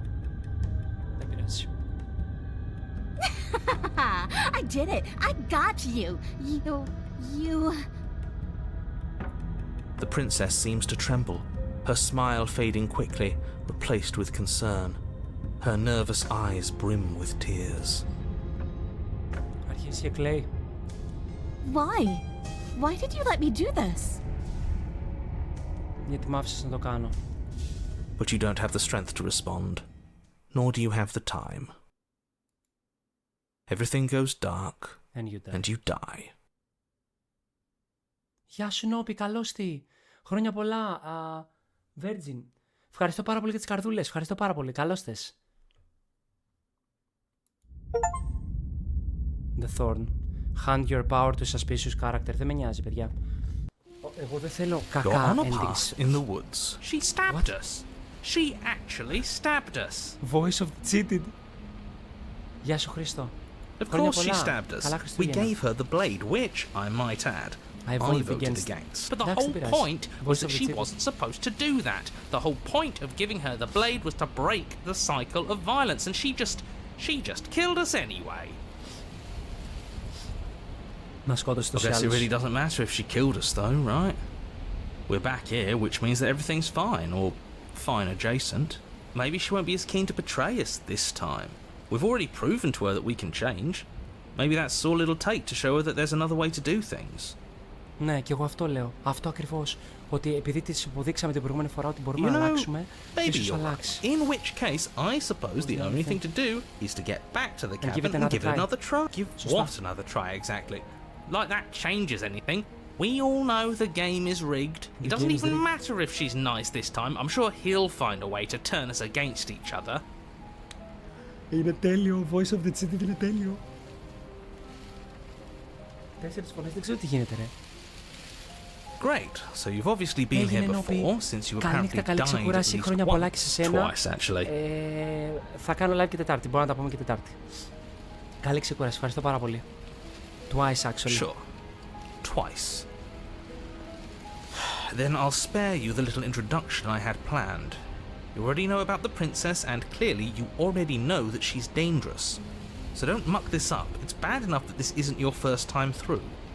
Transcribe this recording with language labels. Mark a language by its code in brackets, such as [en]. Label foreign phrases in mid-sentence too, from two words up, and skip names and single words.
[en] I did it. I got you. You... The princess seems to tremble, her smile fading quickly, replaced with concern. Her nervous eyes brim with tears. [el] Αρχίζει και κλαίει. [en] Why did you let me do this? [el] Γιατί μ' άφησες να το κάνω. [en] But you don't have the strength to respond, nor do you have the time. Everything goes dark, and you die. [el] Γεια σου Νόπι, καλώς τι. Χρόνια πολλά, Virgin. Ευχαριστώ πάρα πολύ για τις καρδούλες, ευχαριστώ πάρα πολύ, καλώς τες. [en] The Thorn. Hand your power to suspicious character. [el] Δεν με νοιάζει, παιδιά. Εγώ δεν θέλω κακά endings. [en] In the woods. She stabbed us. She actually stabbed us. Voice of the cheated. [el] Γεια σου Χρήστο. [en] Of course she stabbed us. We gave her the blade, which, I might add, I voted against. But the whole point was that she wasn't supposed to do that. The whole point of giving her the blade was to break the cycle of violence, and she just killed us anyway. [el] Να σκότωσε τους άλλους. [en] I guess it really doesn't matter if she killed us though, right? We're back here, which means that everything's fine, or fine adjacent. Maybe she won't be as keen to betray us this time. We've already proven to her that we can change. Maybe that's all it'll take to show her that there's another way to do things. [el] Ναι, και εγώ αυτό λέω. Αυτό ακριβώς. Ότι επειδή της υποδείξαμε την προηγούμενη φορά ότι μπορούμε να αλλάξουμε, ίσως αλλάξει. [en] In which case, I suppose the only thing to do is to get back to the cabin and give it another try. Give what another try exactly? Like that changes anything. We all know the game is rigged. It doesn't even matter if she's nice this time. I'm sure he'll find a way to turn us against each other. [el] Είναι τέλειο. [en] Voice of the City [el] είναι τέλειο. 4 φωνές, δεν ξέρω τι γίνεται ρε. [en] Great. So you've obviously been here before, since you apparently died at least twice, actually. [el] Θα κάνω live και Τετάρτη. Μπορούμε να τα πούμε και Τετάρτη. Καλή ξεκούραση. Ευχαριστώ πάρα πολύ. [en] Twice, actually. Sure. Twice. Then I'll spare you the little introduction I had planned. You already know about the princess, and clearly you already know that she's dangerous. So don't muck this up. It's bad enough that this isn't your first time through.